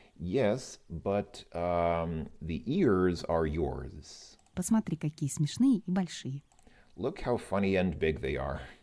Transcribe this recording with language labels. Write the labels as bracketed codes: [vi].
[en] Yes, but the ears are yours. [ru] Посмотри, какие смешные и большие. [en] Look how funny and big they are.